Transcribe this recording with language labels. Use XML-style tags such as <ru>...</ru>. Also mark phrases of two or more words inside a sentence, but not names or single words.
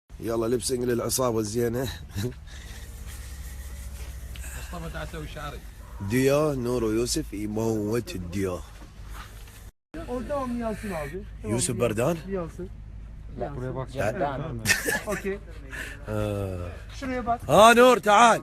<ar>يلا لبسنج للعصابة الزينة. مصطفى تعال سوي شعري. ديا نور ويوسف يموت الديا.</ar> <tr>Oradan yansın abi. Tamam, Yusuf Berdan. Yansın. لا buraya bak. Okey. Şuraya bak.</tr> <ar>ها نور تعال.</ar>